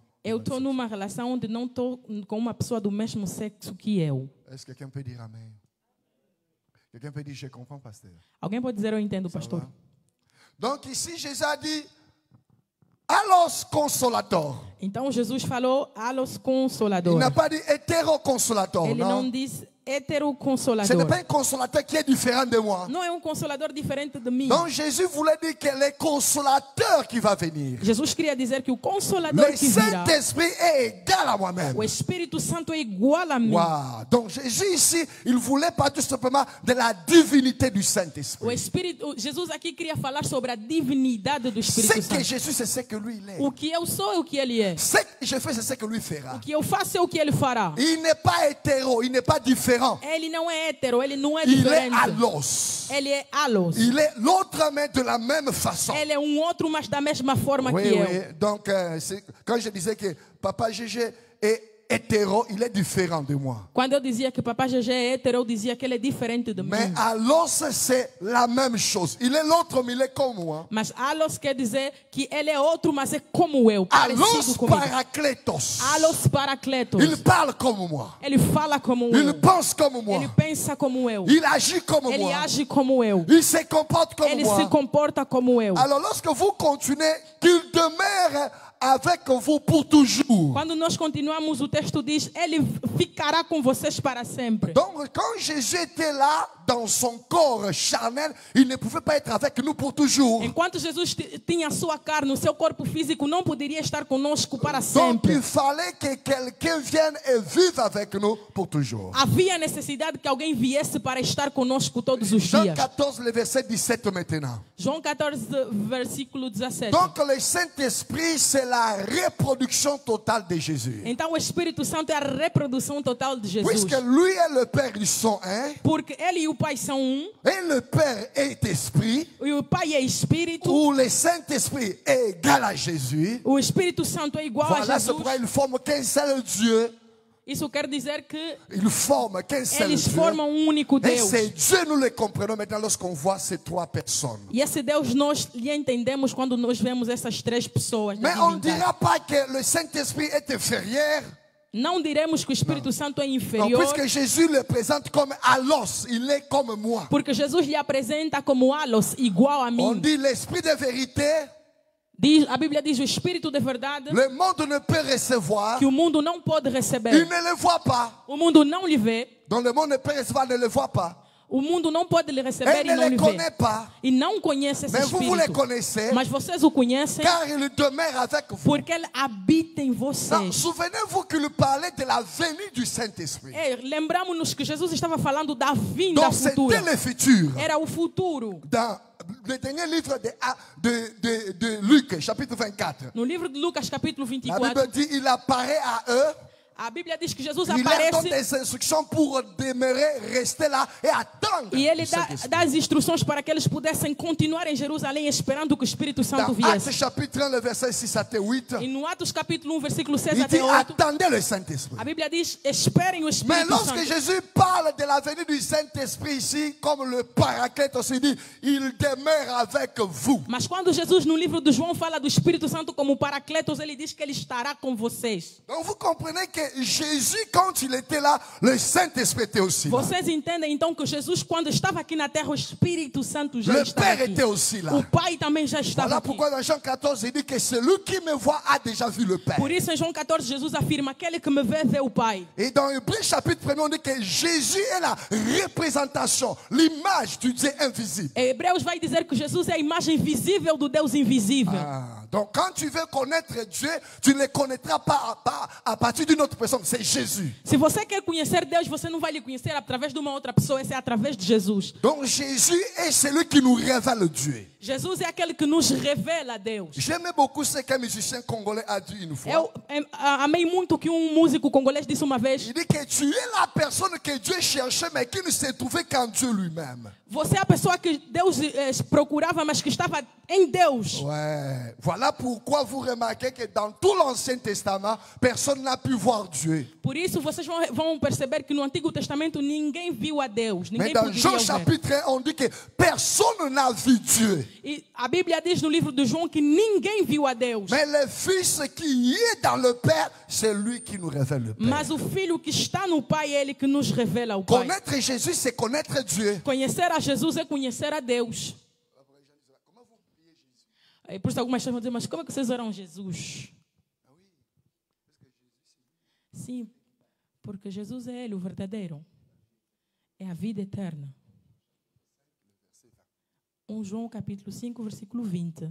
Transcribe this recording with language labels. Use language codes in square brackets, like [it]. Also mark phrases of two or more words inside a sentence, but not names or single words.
[pt] Eu estou numa relação onde não estou com uma pessoa do mesmo sexo que eu. [fr] Est-ce que quelqu'un peut dire amen? Quelqu'un peut dire je comprends, pasteur. [pt] Alguém pode dizer eu entendo, pastor? [fr] Donc ici, Jésus a dit allos consolator. [pt] Então Jesus falou allos [fr] Il [pt] consolador. [fr] n'a pas dit hétéro-consolator. [pt] Ele [fr] Non. [pt] não diz [fr] Ce n'est [pt] heteroconsolador. [fr] pas un consolateur qui est différent de moi. [pt] Não é um consolador diferente de mim. [fr] Donc Jésus voulait dire que le consolateur qui va venir, [pt] Jesus queria dizer que o consolador [fr] le [pt] que virá, [fr] Saint-Esprit est égal à moi-même. [pt] o Espírito Santo é igual a mim. Wow. [fr] Donc Jésus ici, il voulait pas tout simplement de la divinité du [pt] O [fr] Saint-Esprit. [pt] Espírito, Jesus aqui queria falar sobre a divindade do [fr] Ce [pt] Espírito [fr] que [pt] Santo. [fr] Jésus, c'est ce que lui il est. [pt] O que eu sou é o que ele é. [fr] Ce que je fais, c'est ce que lui fera. [pt] O que eu faço é o que ele fará. [fr] Il n'est pas hétéro, il n'est pas différent. [pt] Ele não é hétero, ele não é [fr] Il est [pt] diferente. [fr] allos. [pt] Ele é allos. [fr] Il est l'autre, mais de la même façon. [pt] Ele é um outro, mas da mesma forma [fr] Oui, [pt] que eu. [fr] oui. Donc, quand je disais que Papa Gégé est hétéro, il est différent de moi. [pt] Quando eu dizia que Papai Gegé é hétero, eu dizia que ele é diferente de mim. [fr] Mais allos, c'est la même chose. Il est l'autre, mais il est comme moi. [pt] Mas allos quer dizer que ele é outro, mas é como eu, [fr] Allos [pt] parecido comigo. [fr] parakletos. [pt] Allos paracletos. [fr] Il parle comme moi. [pt] Ele fala como [fr] Il [pt] eu. [fr] pense comme moi. [pt] Ele pensa como eu. [fr] Il agit comme [pt] Ele [fr] moi. [pt] age como eu. [fr] Il se comporte comme [pt] Ele [fr] moi. [pt] se comporta como eu. [fr] Alors, lorsque vous continuez, qu'il demeure avec vous pour toujours. [pt] Quando nós continuamos, o texto diz, ele ficará com vocês para sempre. [fr] Donc, quand Jésus était là, dans son corps charnel, il ne pouvait pas être avec nous pour toujours. [pt] Enquanto Jesus tinha a sua carne, o seu corpo físico não poderia estar conosco para [fr] Donc [pt] sempre. [fr] il fallait que quelqu'un vienne et vive avec nous pour toujours. [pt] Havia necessidade que alguém viesse para estar conosco todos os [fr] Jean [pt] dias. [fr] 14, le verset 17 maintenant. [pt] João 14, versículo 17. [fr] Donc le Saint-Esprit, c'est la reproduction totale de Jésus. [pt] Então o Espírito Santo é a reprodução total de Jesus. [fr] Puisque lui et le Père, ils sont un, [pt] Porque ele e o Pai são um, [fr] et le Père est esprit, [pt] e o Pai é Espírito, [fr] ou le Saint-Esprit est égal à Jésus. [pt] o Espírito Santo é igual a [fr] Voilà, c'est [pt] Jesus. [fr] pourquoi ils forment qu'un seul Dieu. [pt] Isso quer dizer que [fr] Ils forment qu'un seul [pt] eles [fr] Dieu. [pt] formam um único [fr] Et [pt] Deus. [fr] c'est Dieu, nous le comprenons maintenant lorsqu'on voit ces trois personnes. [pt] E esse Deus nós lhe entendemos quando nós vemos essas três pessoas da [fr] Mais on ne [pt] divindade. [fr] dira pas que le Saint-Esprit est inférieur. [pt] Não diremos que o Espírito Santo é [fr] Non, [pt] inferior, [fr] puisque Jésus le présente comme Allos, il est comme moi. [pt] porque Jesus lhe apresenta como Alos, igual a [fr] On [pt] mim. [fr] dit l'Esprit de vérité, [pt] A Bíblia diz o Espírito de verdade, [fr] le monde ne peut recevoir. [pt] que o mundo não pode [fr] Il [pt] receber. [fr] ne le voit pas. [pt] O mundo não lhe vê, [fr] Donc le monde ne peut recevoir, ne le voit pas. [pt] o mundo não pode lhe receber [fr] Et [pt] e [fr] ne [pt] não [fr] le [pt] lhe [fr] connaît [pt] vê. [fr] pas. [pt] E não conhece esse [fr] Mais vous le [pt] Espírito. [fr] connaissez, [pt] Mas vocês o conhecem [fr] car il demeure avec vous. [pt] porque ele habita em [fr] Non, [pt] vocês. [fr] souvenez-vous qu'il parlait de la venue du Saint-Esprit. [pt] Lembramos-nos que Jesus estava falando da vinda [fr] Donc c'était [pt] futura. [fr] le futur. [pt] Era o futuro. [fr] Dans le dernier livre de Luc, chapitre 24, [pt] No livro de Lucas, capítulo [fr] la [pt] 24, [fr] Bible dit il apparaît à eux, [pt] a Bíblia diz que Jesus [fr] il leur donne [pt] aparece [fr] des instructions pour demeurer, rester là et attendre. [pt] e ele [fr] le Saint-Esprit. [pt] dá as instruções para que eles pudessem continuar em Jerusalém esperando que o Espírito Santo [fr] Dans Actes [pt] viesse. [fr] chapitre 1, le verset 6 à 8, [pt] E no Atos capítulo 1, versículo 6 [fr] il dit [pt] até 8, [fr] attendez le Saint-Esprit. [pt] a Bíblia diz: esperem o [fr] Mais [pt] Espírito [fr] lorsque [pt] Santo. [fr] Jésus parle de la venue du Saint-Esprit ici, comme le Paraclète aussi dit, il demeure avec vous. [pt] Mas quando Jesus no livro de João fala do Espírito Santo como Paracletos, ele diz que ele estará com vocês. [fr] Donc vous comprenez que Jésus, quand il était là, le Saint-Esprit était aussi là. [pt] Vocês entendem então que Jesus, quando estava aqui na terra, o Espírito Santo já [fr] Le [pt] estava [fr] Père [pt] aqui. [fr] était aussi là. [pt] O Pai também já estava [fr] Voilà [pt] aqui. [fr] pourquoi dans Jean 14, il dit que celui qui me voit a déjà vu le Père. [pt] Por isso em João 14 Jesus afirma: aquele que me vê, vê o Pai. [fr] Et dans Hébreux chapitre 1, on dit que Jésus est la représentation, l'image du Dieu invisible. [pt] Em Hebreus vai dizer que Jesus é a imagem visível do Deus invisível. [fr] Donc quand tu veux connaître Dieu, tu ne le connaîtras pas à partir d'une autre personne, c'est Jésus. [pt] Se você quer conhecer Deus, você não vai lhe conhecer através de uma outra pessoa, esse é através de Jesus. [fr] Donc Jésus est celui qui nous révèle Dieu. [pt] Jesus é aquele que nos revela a Deus. [fr] J'aimais beaucoup ce qu'un musicien congolais a dit une fois. [pt] Eu amei muito o que um músico congolês disse uma vez. [fr] Il dit que tu es la personne que Dieu cherchait mais qui ne s'est trouvée qu'en Dieu lui-même. [pt] Você é a pessoa que Deus procurava, mas que estava em Deus. [fr] Ouais. Voilà pourquoi vous remarquez que dans tout l'Ancien Testament, personne n'a pu voir Dieu. [pt] Por isso vocês vão perceber que no Antigo Testamento ninguém viu a Deus. [fr] Mais [pt] Ninguém [fr] dans [pt] poderia [fr] Jean [pt] o ver. [fr] chapitre 1, on dit que personne n'a vu Dieu. [pt] E a Bíblia diz no livro de João que ninguém viu a Deus. [fr] Mais le Fils qui est dans le Père, c'est lui qui nous révèle le Père. [pt] Mas o Filho que está no Pai é Ele que nos revela o Pai. [fr] Connaître Jésus, c'est connaître Dieu. [pt] Conhecer a Jesus é conhecer a Deus. E por isso algumas pessoas vão dizer, mas como é que vocês oram Jesus? Sim, porque Jesus é Ele, o verdadeiro. É a vida eterna. 1 João capítulo 5, versículo 20.